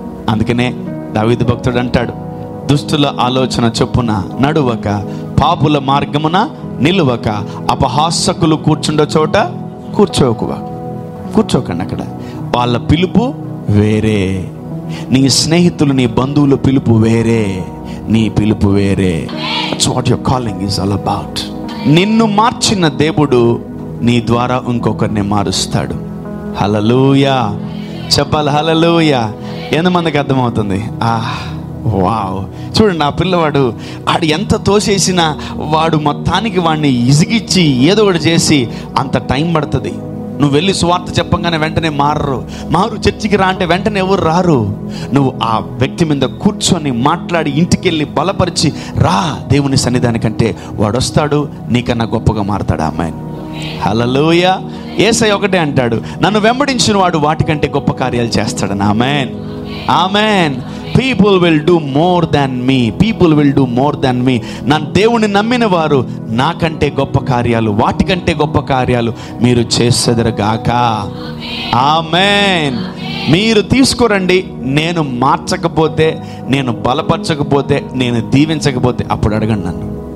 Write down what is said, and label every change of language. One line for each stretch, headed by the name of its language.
Telugu: అందుకనే దావీదు భక్తుడు అంటాడు, దుష్టుల ఆలోచన చొప్పున నడువక, పాపుల మార్గమున నిలువక, అపహాసకులు కూర్చుండే చోట కూర్చోకండి. అక్కడ వాళ్ళ పిలుపు వేరే, నీ స్నేహితులు, నీ బంధువుల పిలుపు వేరే, నీ పిలుపు వేరే.
English: That's what your calling is all about.
Telugu: నిన్ను మార్చిన దేవుడు నీ ద్వారా ఇంకొకరిని మారుస్తాడు. హల్లెలూయా. చెప్పాలి హల్లెలూయా. ఎంతమందికి అర్థమవుతుంది? వావ్. చూడండి, ఆ పిల్లవాడు ఆడు ఎంత తోసేసినా వాడు మొత్తానికి వాడిని ఇసిగిచ్చి ఏదో ఒకటి చేసి అంత టైం పడుతుంది. నువ్వు వెళ్ళి సువార్త చెప్పంగానే వెంటనే మారు చర్చికి రా అంటే వెంటనే ఎవరు రారు. నువ్వు ఆ వ్యక్తి మీద కూర్చొని మాట్లాడి ఇంటికి వెళ్ళి బలపరిచి రా దేవుని సన్నిధానికంటే వాడు వస్తాడు, నీకన్నా గొప్పగా మారతాడు. ఆమేన్, హల్లెలూయా. యేసయ్య ఒకటే అంటాడు, నన్ను వెంబడించిన వాడు వాటికంటే గొప్ప కార్యాలు చేస్తాడని. ఆమేన్, ఆమేన్.
English: People will do more than me. People will do more than me.
Telugu: నా దేవుని నమ్మిన వారు నాకంటే గొప్ప కార్యాలు, వాటికంటే గొప్ప కార్యాలు మీరు చేసేదరుగాక. ఆమేన్. మీరు తీసుకురండి. నేను మార్చకపోతే, నేను బలపరచకపోతే, నేను దీవించకపోతే అప్పుడు అడగండి నన్ను.